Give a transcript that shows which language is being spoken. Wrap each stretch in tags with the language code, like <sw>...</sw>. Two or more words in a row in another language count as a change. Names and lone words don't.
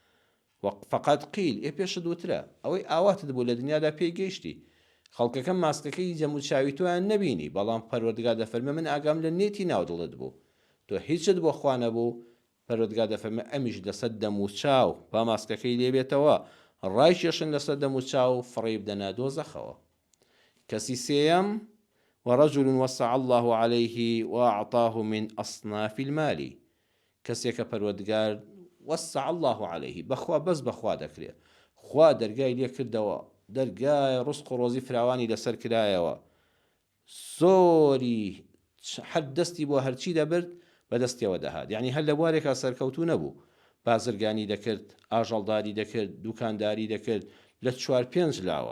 <ar>فقط قیل</ar> <ckb>پێشت وترە ئەوەی ئاواتت بوو لە دنیادا پێی گەیشتی، خەڵکەکە ماسکەکەی جەم و چاوی تۆیان نەبینی، بەڵام پەروەردگار دەفەرمێ من ئاگام لە نێتی ناو دڵت بوو، تۆ هیچت بۆ خوا نەبوو. پەروەردگار دەفەرمێ ئەمیش لەسەر دەم و چاو با ماسکەکەی لێبێتەوە، ڕای کێشن لەسەر دەم و چاو، فڕێ بدەنە دۆزەخەوە. کەسی سێیەم</ckb> <ar>ورجل وسع الله عليه وأعطاه من أصناف المال،</ar> <ckb>کەسێکە پەروەردگار</ckb> <ar>وسع الله عليه،</ar> <ckb>بەخوا بەس بەخوا دەکرێ، خوا دەرگای لێ کردەوە، دەرگای ڕزق و ڕۆزی فراوانی لەسەر کرایەوە، زۆری هەر دەستی بۆ هەرچی دەبرد بەدەستیەوە دەهات، یعنی هەر لە بوارێکا سەرکەوتوو نەبوو، بازرگانی دەکرد، ئاژەڵداری دەکرد، دوکانداری دەکرد لە 4-5 لاوە.</ckb>